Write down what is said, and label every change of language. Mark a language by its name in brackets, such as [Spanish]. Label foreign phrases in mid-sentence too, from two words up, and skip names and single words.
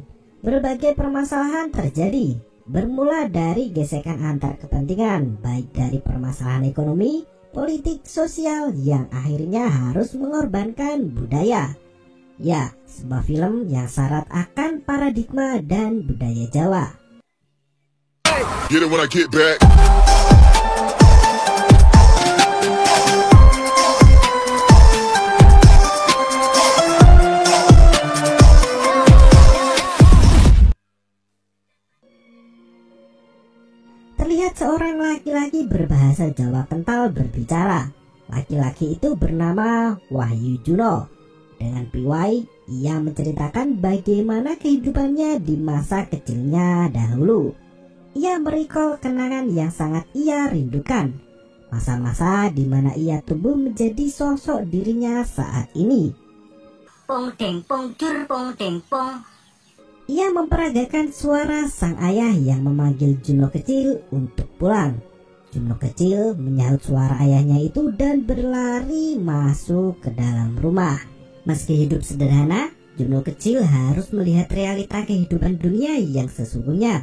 [Indonesian] Berbagai permasalahan terjadi, bermula dari gesekan antar kepentingan, baik dari permasalahan ekonomi, politik, sosial yang akhirnya harus mengorbankan budaya. Ya, sebuah film yang syarat akan paradigma dan budaya Jawa. [English] get it when I get back. [Indonesian] Terlihat seorang laki-laki berbahasa Jawa kental berbicara. Laki-laki itu bernama Wahyu Juno. Dengan piwai, ia menceritakan bagaimana kehidupannya di masa kecilnya dahulu. Ia merecall kenangan yang sangat ia rindukan, masa-masa di mana ia tumbuh menjadi sosok dirinya saat ini. Pong deng pong jur pong deng pong. Ia memperagakan suara sang ayah yang memanggil Juno kecil untuk pulang. Juno kecil menyahut suara ayahnya itu dan berlari masuk ke dalam rumah. Meski hidup sederhana, Juno kecil harus melihat realita kehidupan dunia yang sesungguhnya.